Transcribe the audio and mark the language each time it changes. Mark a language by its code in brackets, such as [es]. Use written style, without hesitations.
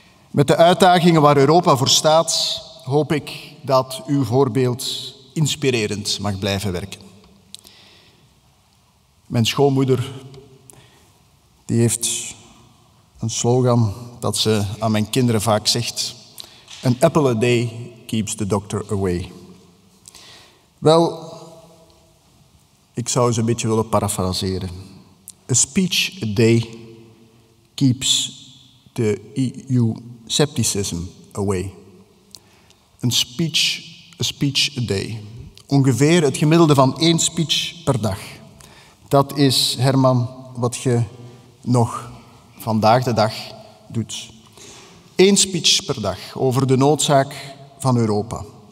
[nl] Met de uitdagingen waar Europa voor staat, hoop ik dat uw voorbeeld inspirerend mag blijven werken. Mijn schoonmoeder die heeft een slogan dat ze aan mijn kinderen vaak zegt. [en] An apple a day keeps the doctor away. [nl] Wel, ik zou ze een beetje willen parafraseren. [en] A speech a day keeps the EU-scepticism away. A speech a day. [nl] Ongeveer het gemiddelde van 1 speech per dag. Dat is, Herman, wat je nog vandaag de dag doet. 1 speech per dag over de noodzaak van Europa.